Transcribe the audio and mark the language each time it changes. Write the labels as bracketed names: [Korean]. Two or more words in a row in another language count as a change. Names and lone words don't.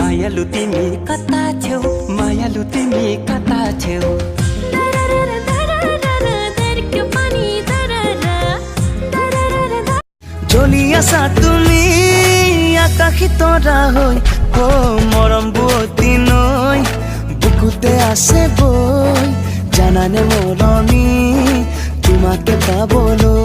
[Nepali] मायालु तिमी कता छेउ मायालु तिमी कता छेउ [Assamese] জ্বলি আছা তুমি আকাশী তৰা হৈ ও মৰম বুৱতী নৈ বুকুতে আছে বৈ জানানে মৰমী তোমাকে পাবলৈ